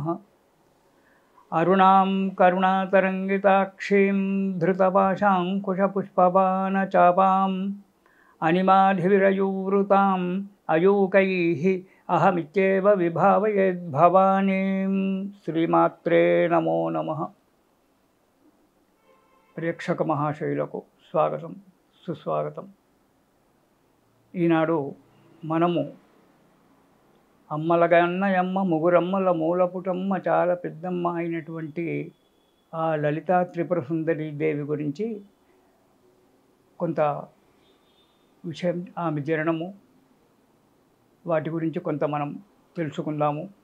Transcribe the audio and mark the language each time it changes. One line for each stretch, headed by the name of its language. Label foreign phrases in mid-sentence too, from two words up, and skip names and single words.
Sanskrit: अरुणां करुणातरङ्गिताक्षीं धृतपाशाङ्कुशपुष्पबाणचापाम् अनिमाधिविरयूवृताम् अयूकैः अहमित्येव विभावयेद्भवानीं। श्रीमात्रे नमो नमः।
Telugu: ప్రేక్షక మహాశయులకు స్వాగతం సుస్వాగతం. ఈనాడు మనము అమ్మలగన్నయమ్మ ముగురమ్మల మూలపుటమ్మ చాలా పెద్దమ్మ అయినటువంటి ఆ లలితా త్రిపుర సుందరి దేవి గురించి కొంత విషయం, ఆమె జననము, వాటి గురించి కొంత మనం తెలుసుకుందాము.